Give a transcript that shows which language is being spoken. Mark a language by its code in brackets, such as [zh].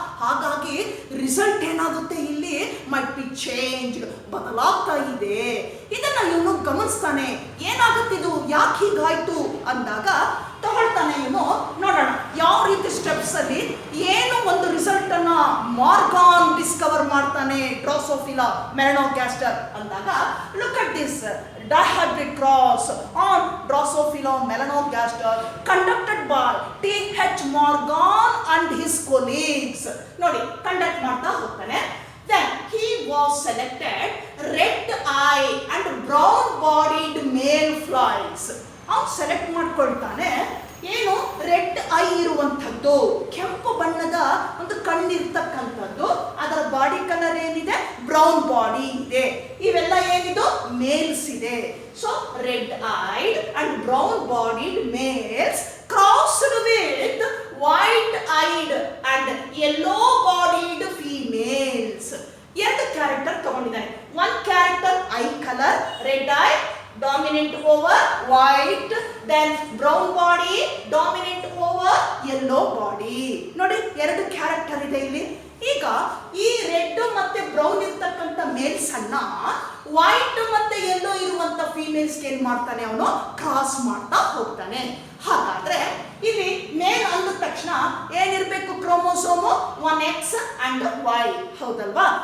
[kn] ಹಾಗಾಗಿ ರಿಸಲ್ಟ್ ಏನಾಗುತ್ತೆ ಇಲ್ಲಿ, [en] might be change, [kn] ಬದಲಾಗ್ತಾ ಇದೆ. ಇದನ್ನ ಇವನು ಗಮನಿಸ್ತಾನೆ. ಏನಾಗುತ್ತೆ ಇದು, ಯಾಕೆ ಹೀಗಾಯ್ತು ಅಂದಾಗ ತಗೊಳ್ತಾನೆ ಇವನು. ನೋಡೋಣ ಯಾವ ರೀತಿ ಸ್ಟೆಪ್ಸ್ ಅಲ್ಲಿ ಏನು ಒಂದು ರಿಸಲ್ಟ್ ಅನ್ನ ಮಾರ್ಗಾನ್ ಡಿಸ್ಕವರ್ ಮಾಡ್ತಾನೆ ಡ್ರಾಸೋಫಿಲಾ ಮೆಲನೋಗ್ಯಾಸ್ಟರ್ ಅಂದಾಗ. [en] Look at this dihybrid cross on Drosophila melanogaster conducted by T.H. Morgan and his colleagues. [kn] ನೋಡಿ ಕಂಡಕ್ಟ್ ಮಾಡ್ತಾ ಹೋಗ್ತಾನೆ. [en] Then he was selected red eye and brown bodied male flies. [kn] ಅವನು ಸೆಲೆಕ್ಟ್ ಮಾಡ್ಕೊಳ್ತಾನೆ ಏನು, ರೆಡ್ ಐ ಇರುವಂಥದ್ದು, ಕೆಂಪು ಬಣ್ಣದ ಒಂದು ಕಣ್ಣಿರ್ತಕ್ಕಂಥದ್ದು, ಅದರ ಬಾಡಿ ಕಲರ್ ಏನಿದೆ, ಬ್ರೌನ್ ಬಾಡಿ ಇದೆ. ಇವೆಲ್ಲ ಏನಿದು, ಮೇಲ್ಸ್ ಇದೆ. [en] So red eyed and brown bodied males crossed with white eyed and yellow bodied females. [kn] ಎರಡು character ತಗೊಂಡಿದ್ದಾನೆ. [en] One character eye colour, red eye dominant over white, then brown body dominant over yellow body. [kn] ನೋಡಿ ಎರಡು character ಇದೆ ಇಲ್ಲಿ. ಈಗ ಈ red ಮತ್ತೆ brown ಇರ್ತಕ್ಕಂಥ mails ಅನ್ನ ವೈಟ್ ಮತ್ತೆ ಯೆಲ್ಲೋ ಇರುವಂತ ಫೀಮೇಲ್ಸ್ ಏನ್ ಮಾಡ್ತಾನೆ, ಅವನು ಕ್ರಾಸ್ ಮಾಡ್ತಾ ಹೋಗ್ತಾನೆ. ಹಾಗಾದ್ರೆ ಇಲ್ಲಿ ಮೇಲ್ ಅಂದ ತಕ್ಷಣ ಏನಿರ್ಬೇಕು, ಕ್ರೋಮೋಸೋಮು 1X and Y, ಹೌದಲ್ವಾ?